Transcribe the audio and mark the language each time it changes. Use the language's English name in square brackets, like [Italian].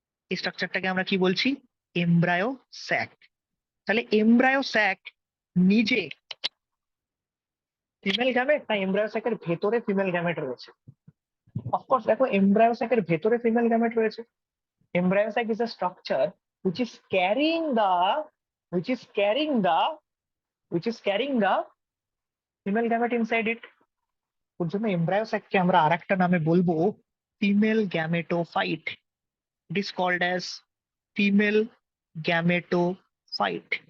[Bangla] এই স্ট্রাকচারটাকে আমরা কি বলছি? Embryo sec. তাহলে এমব্রায়ো স্যাক নিজে ফিমেল গ্যামেট না এমব্রায়ো স্যাকের ভেতরে ফিমেল গ্যামেট রয়েছে? অফকোর্স দেখো, এমব্রায়ো স্যাকের ভেতরে ফিমেল গ্যামেট রয়েছে। [English] Embryo sac is a structure which is carrying the which is carrying the which is carrying the female gamete inside it. [Bangla] ওর জন্য embryo স্যাককে আমরা আরেকটা নামে বলবো female gametophyte. [English] It is called as female gametophyte.